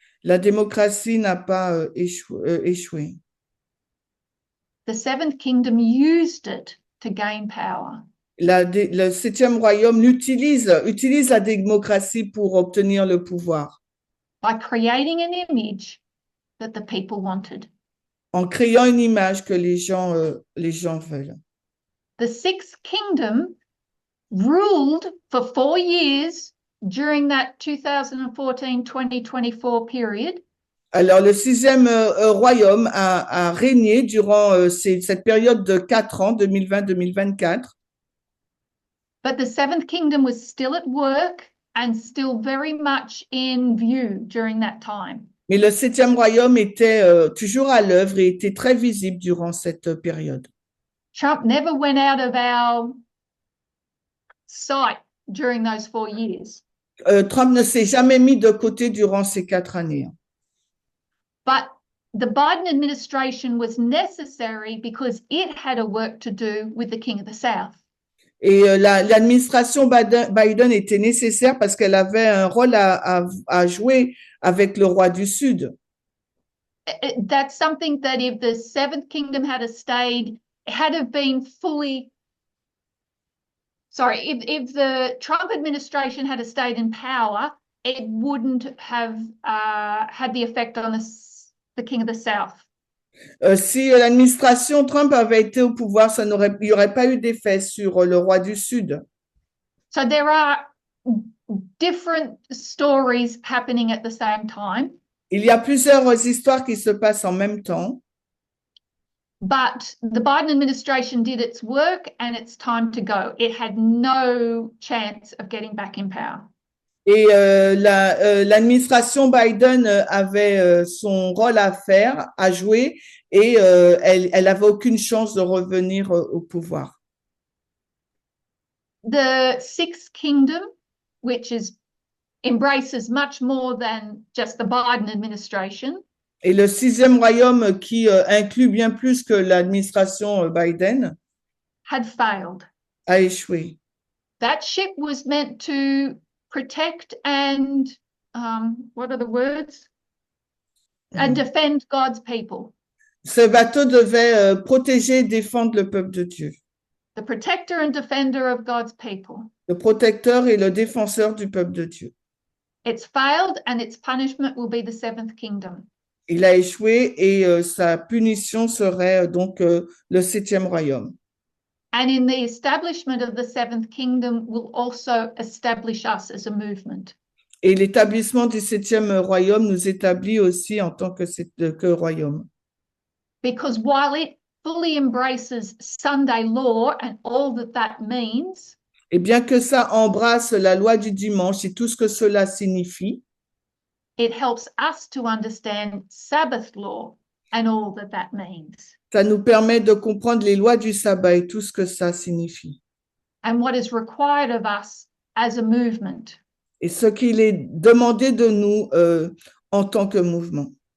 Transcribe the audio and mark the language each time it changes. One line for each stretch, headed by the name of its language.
French: La démocratie n'a pas échoué.
English: The seventh kingdom used it to gain power.
French: Le septième royaume utilise la démocratie pour obtenir le pouvoir,
English: By creating an image that the people wanted.
French: en créant une image que les gens veulent.
English: The sixth kingdom ruled for 4 years during that 2014-2024 period.
French: Alors, le sixième royaume a régné durant cette période de 4 ans, 2020-2024.
English: But the seventh kingdom was still at work and still very much in view during that time.
French: Mais le septième royaume était toujours à l'œuvre et était très visible durant cette période.
English: Trump never went out of our sight during those 4 years.
French: Trump ne s'est jamais mis de côté durant ces 4 années.
English: But the Biden administration was necessary because it had a work to do with the King of the South.
French: Et l'administration Biden était nécessaire parce qu'elle avait un rôle à jouer avec le roi du Sud.
English: That's something that if the seventh kingdom had stayed, had have been fully, sorry, if the Trump administration had stayed in power, it wouldn't have had the effect on the King of the South.
French: Si l'administration Trump avait été au pouvoir, il n'y aurait pas eu d'effet sur le roi du Sud.
English: So there are different stories happening at the same time.
French: Il y a plusieurs histoires qui se passent en même temps.
English: But the Biden administration did its work and it's time to go. It had no chance of getting back in power.
French: Et l'administration Biden avait son rôle à faire, à jouer, et elle avait aucune chance de revenir au pouvoir.
English: The sixth kingdom, which embraces much more than just the Biden administration,
French: Et le sixième royaume qui inclut bien plus que l'administration Biden
English: had failed.
French: a échoué.
English: That ship was meant to protect and what are the words? And defend God's people.
French: Ce bateau devait protéger et défendre le peuple de Dieu.
English: The protector and defender of God's people.
French: Le protecteur et le défenseur du peuple de Dieu.
English: It's failed and its punishment will be the seventh kingdom.
French: Il a échoué et sa punition serait donc le septième royaume.
English: And in the establishment of the seventh kingdom will also establish us as a movement.
French: Et l'établissement du septième royaume nous établit aussi en tant que royaume.
English: Because while it fully embraces Sunday law and all that means,
French: Et bien que ça embrasse la loi du dimanche et tout ce que cela signifie,
English: it helps us to understand Sabbath law and all that means.
French: ça nous permet de comprendre les lois du sabbat et tout ce que ça signifie.
English: And what is required of us as a movement.
French: Et ce qu'il est demandé de nous en tant que mouvement.